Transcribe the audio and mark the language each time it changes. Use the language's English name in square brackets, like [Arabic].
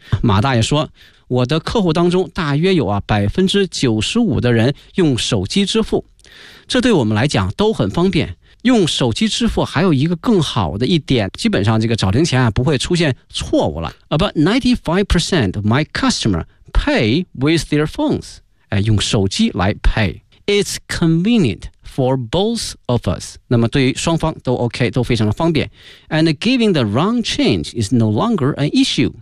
[Chinese] 马大爷说，我的客户当中大约有啊 95% 的人用手机支付，这对我们来讲都很方便。用手机支付还有一个更好的一点，基本上这个找零钱啊不会出现错误了。 [English] About 95% of my customer pay with their phones、 [Chinese] 哎、用手机来 pay。 [English] It's convenient for both of us. [Chinese] 那么对于双方都 OK， 都非常的方便。 [English] And giving the wrong change is no longer an issue.